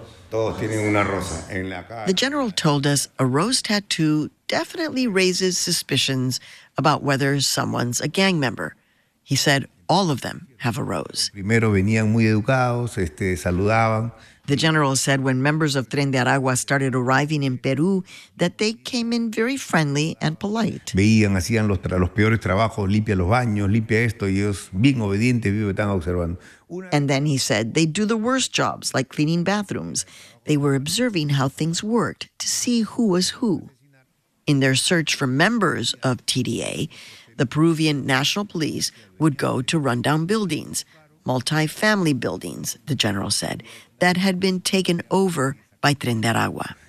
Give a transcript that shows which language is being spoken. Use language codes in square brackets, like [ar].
[en] The general told us a rose tattoo definitely raises suspicions about whether someone's a gang member. He said all of them have a rose. [es] Primero venían muy educados, saludaban. [en] The general said when members of Tren de Aragua started arriving in Peru, that they came in very friendly and polite. [es] Veían, hacían los peores trabajos, limpia los baños, limpia esto, y ellos bien obedientes, vivo tan observando. [en] And then he said they do the worst jobs, like cleaning bathrooms. They were observing how things worked to see who was who. In their search for members of TDA, the Peruvian National Police would go to rundown buildings, multi-family buildings, the general said, that had been taken over by Tren de Aragua.